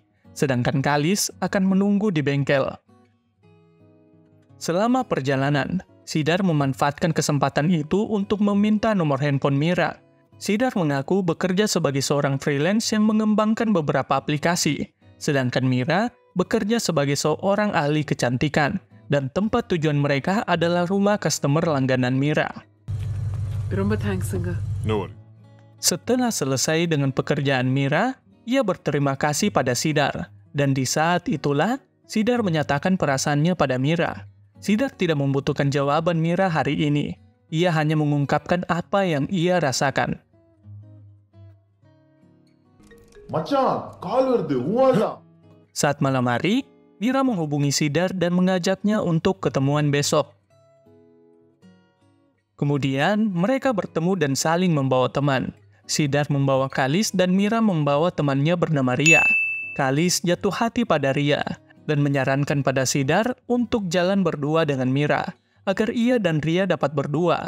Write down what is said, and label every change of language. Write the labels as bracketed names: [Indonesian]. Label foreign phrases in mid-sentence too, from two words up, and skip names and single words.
[Indonesian] Sedangkan Kalis akan menunggu di bengkel. Selama perjalanan, Sidar memanfaatkan kesempatan itu untuk meminta nomor handphone Mira. Sidar mengaku bekerja sebagai seorang freelance yang mengembangkan beberapa aplikasi, sedangkan Mira bekerja sebagai seorang ahli kecantikan, dan tempat tujuan mereka adalah rumah customer langganan Mira. [Tamil] Rumba thanks-anga. [English] No worry. [Indonesian] Setelah selesai dengan pekerjaan Mira, ia berterima kasih pada Sidar, dan di saat itulah Sidar menyatakan perasaannya pada Mira. Sidar tidak membutuhkan jawaban Mira hari ini. Ia hanya mengungkapkan apa yang ia rasakan. [Tamil] மச்சான் கால் வருது ஊவாதான். [Indonesian] Saat malam hari, Mira menghubungi Sidar dan mengajaknya untuk ketemuan besok. Kemudian, mereka bertemu dan saling membawa teman. Sidar membawa Kalis dan Mira membawa temannya bernama Ria. Kalis jatuh hati pada Ria dan menyarankan pada Sidar untuk jalan berdua dengan Mira, agar ia dan Ria dapat berdua.